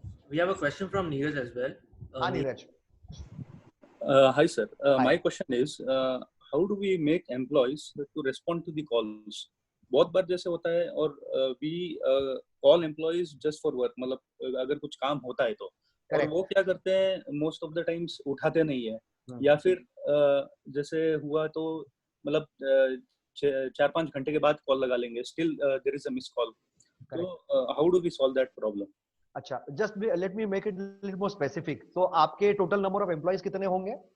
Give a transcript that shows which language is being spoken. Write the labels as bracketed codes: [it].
[en] We have a question from Neeraj as well. Neeraj. Hi, sir. Hi. My question is, how do we make employees to respond to the calls? [hi] बहुत बार जैसे होता है और [en] we call employees just for work. [hi] मतलब अगर कुछ काम होता है तो, और वो क्या करते हैं [en] most of the times [hi] उठाते नहीं है, या फिर जैसे हुआ तो मतलब 4-5 घंटे के बाद कॉल लगा लेंगे, [en] still there is a missed call. So how do we solve that problem? अच्छा, just let me make it a little more specific. So आपके total number of employees [hi] कितने होंगे?